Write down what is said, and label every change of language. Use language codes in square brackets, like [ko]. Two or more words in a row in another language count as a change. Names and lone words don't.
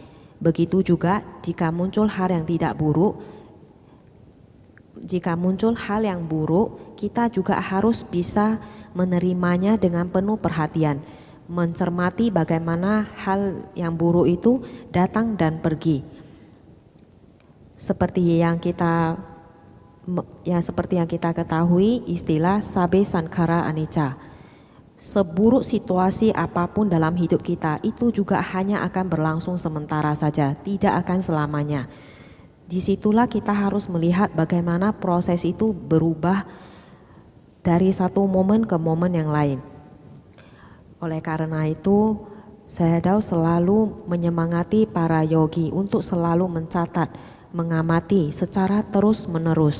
[id] Begitu juga jika muncul hal yang tidak buruk, kita juga harus bisa menerimanya dengan penuh perhatian, mencermati bagaimana hal yang buruk itu datang dan pergi. Seperti yang kita ketahui, istilah [pi] sabe sankhara anicca. [id] seburuk situasi apapun dalam hidup kita, itu juga hanya akan berlangsung sementara saja, tidak akan selamanya. Disitulah kita harus melihat bagaimana proses itu berubah dari satu momen ke momen yang lain. Oleh karena itu, Sayadaw selalu menyemangati para yogi untuk selalu mencatat, mengamati secara terus-menerus.